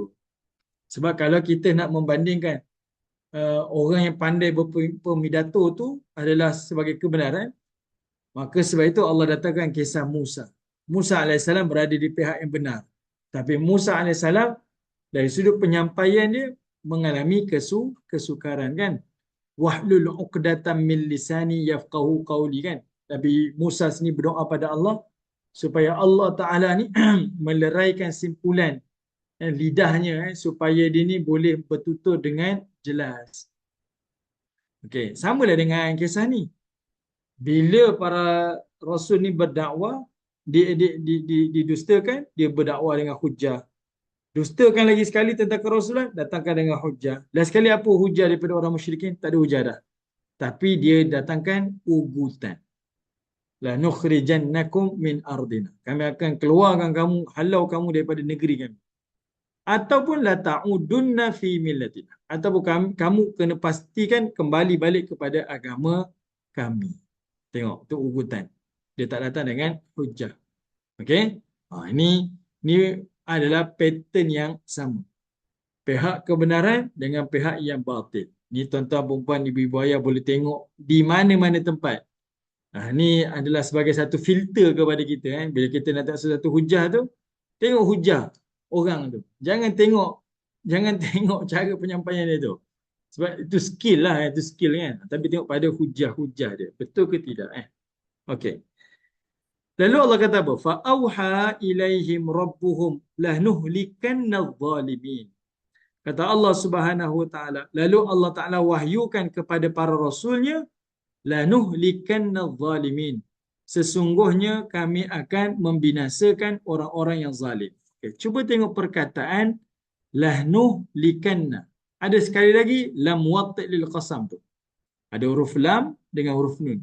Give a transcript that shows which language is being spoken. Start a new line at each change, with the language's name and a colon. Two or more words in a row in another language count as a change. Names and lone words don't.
Malay: Sebab kalau kita nak membandingkan orang yang pandai berpidato tu adalah sebagai kebenaran, maka sebab itu Allah datangkan kisah Musa. Musa AS berada di pihak yang benar. Tapi Musa AS dari sudut penyampaian dia mengalami kesukaran kan.
Arabic: واحلل عقدة من لساني يفقهوا قولي kan.
Malay: Nabi Musa sini berdoa pada Allah supaya Allah Ta'ala ni meleraikan simpulan lidahnya supaya dia ni boleh bertutur dengan jelas. Okey, samalah dengan kisah ni. Bila para rasul ni berdakwah, didustakan, dia berdakwah dengan hujah. Dustakan lagi sekali tentang kerasulan, datangkan dengan hujah. Last sekali apa hujah daripada orang musyrikin? Tak ada hujah dah. Tapi dia datangkan ugutan.
Arabic: لنخرجنكم من أرضنا.
Malay: Kami akan keluarkan kamu, halau kamu daripada negeri kami.
Arabic: Ataupun لتعودن في ملتنا.
Malay: Ataupun kamu kena pastikan kembali balik kepada agama kami. Tengok, tu ugutan. Dia tak datang dengan hujah. Okey? Ini adalah pattern yang sama. Pihak kebenaran dengan pihak yang batil. Ni tuan-tuan, perempuan, ibu-ibu ayah boleh tengok di mana-mana tempat. Ni adalah sebagai satu filter kepada kita. Bila kita nak tahu satu hujah tu, tengok hujah orang tu. Jangan tengok cara penyampaian dia tu. Sebab itu skill lah, itu skill kan. Tapi tengok pada hujah-hujah dia. Betul ke tidak? Okey. Lalu Allah kata apa?
Arabic: فأوحى إليهم ربهم لنهلكن الظالمين.
Malay: Kata Allah
Arabic: سبحانه وتعالى,
Malay: lalu Allah Taala wahyukan kepada para rasulnya,
Arabic: لنهلكن الظالمين.
Malay: Sesungguhnya kami akan membinasakan orang-orang yang zalim. Okay, cuba tengok perkataan lahnuhlikanna. Ada sekali lagi
Arabic: لام موطئة للقسم
Malay: tu. Ada huruf lam dengan huruf nun.